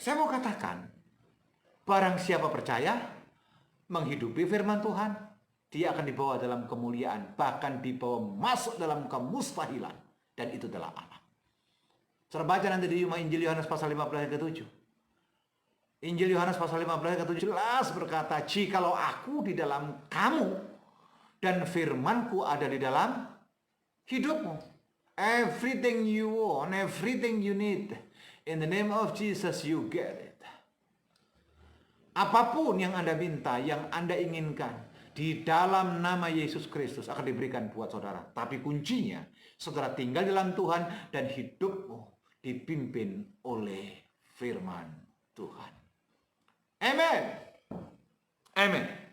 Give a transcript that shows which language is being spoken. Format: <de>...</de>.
<id>Saya mau katakan, barang siapa percaya, menghidupi firman Tuhan, dia akan dibawa dalam kemuliaan, bahkan dibawa masuk dalam kemustahilan. Dan itu adalah Allah. Saudara baca nanti di Injil Yohanes pasal 15 ayat ke-7. Injil Yohanes pasal 15 ayat ke-7 jelas berkata, jikalau aku di dalam kamu, dan firmanku ada di dalam hidupmu.</id> <en>Everything you want, everything you need, in the name of Jesus you get it.</en> <id>Apapun yang Anda minta, yang Anda inginkan, di dalam nama Yesus Kristus akan diberikan buat saudara. Tapi kuncinya, saudara tinggal dalam Tuhan dan hidupmu dipimpin oleh firman Tuhan. Amen. Amen.</id>